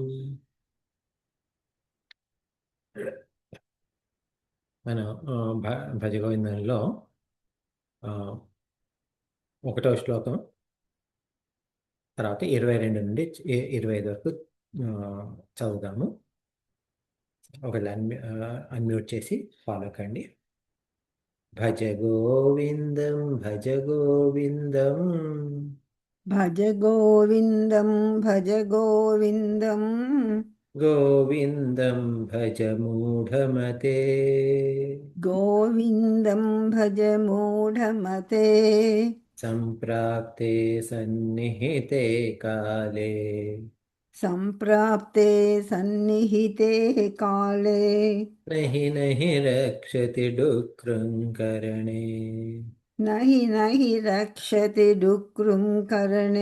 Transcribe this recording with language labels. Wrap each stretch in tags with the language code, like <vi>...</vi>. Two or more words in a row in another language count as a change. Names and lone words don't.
<te>మనం భజగోవిందంలో ఆ, 1వ శ్లోకం తర్వాత 22 నుండి 25 వరకు ఆ, చదువుదాము. ఒకవేళ అన్మ్యూట్ చేసి ఫాలో కండి.</te> <sa>భజ గోవిందం భజ గోవిందం భజ గోవిందం భజ గోవిందం గోవిందం భజ మూఢమతే గోవిందం భజ మూఢమతే సంప్రాప్తే సన్నిహితే కాలే సంప్రాప్తే సన్నిహితే కాలే నహి నహి రక్షతి డుక్రుంకరణే. నహి నహి రక్షతి డుక్రుం కరణే.</sa>